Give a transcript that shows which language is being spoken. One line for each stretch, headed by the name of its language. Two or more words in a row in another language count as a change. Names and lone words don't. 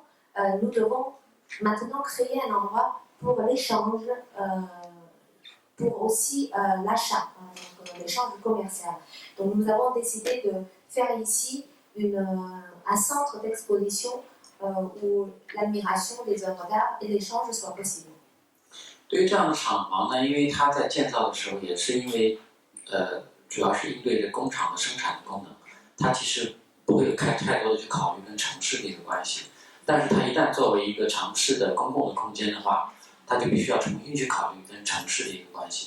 French: Nous devons maintenant créer un endroit pour l'échange, pour aussi l'achat, l'échange commercial. Donc nous avons décidé de faire ici un centre d'exposition où l'admiration des œuvres d'art et l'échange soient possibles.
Chinese: 对于这样的厂房呢，因为它在建造的时候也是因为主要是应对着工厂的生产功能，它其实不会太多的去考虑跟城市的一个关系。但是它一旦作为一个城市的公共的空间的话，它就必须要重新去考虑跟城市的一个关系。